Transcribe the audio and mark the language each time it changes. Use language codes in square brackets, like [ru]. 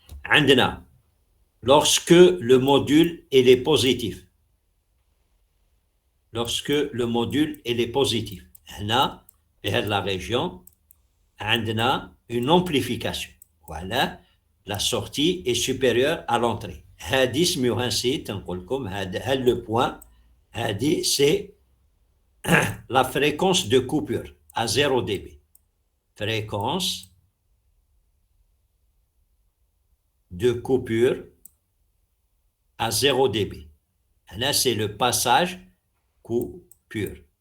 [ar] عندنا [fr] lorsque le module est positif. Lorsque le module est positif. [ar] هنا في هذه [fr] la région عندنا une amplification. Voilà, la sortie est supérieure à l'entrée. [ar] هذه سميوها نسيت نقول لكم هذا [fr] le point. هذه c'est la fréquence de coupure à 0 dB. Fréquence de coupure à 0 dB. Là, c'est le passage coupure.